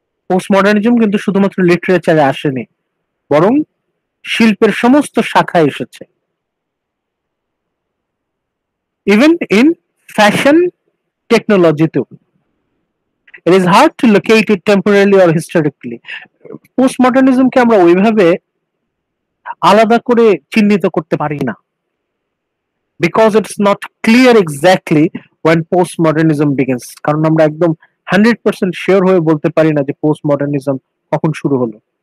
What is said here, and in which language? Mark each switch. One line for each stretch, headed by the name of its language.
Bangla: Post modernism কিন্তু শুধুমাত্র লিটারেচারে আসেনি, বরং শিল্পের সমস্ত শাখায় এসেছে।
English: Even in fashion technology too. It is hard to locate it temporarily or historically.
Bangla: পোস্টমডার্নিজমকে আমরা ওইভাবে আলাদা করে চিহ্নিত করতে পারি না,
English: because it's not clear exactly when postmodernism begins.
Bangla: কারণ আমরা একদম 100% শিওর হয়ে বলতে পারি না যে পোস্টমডার্নিজম কখন শুরু হলো।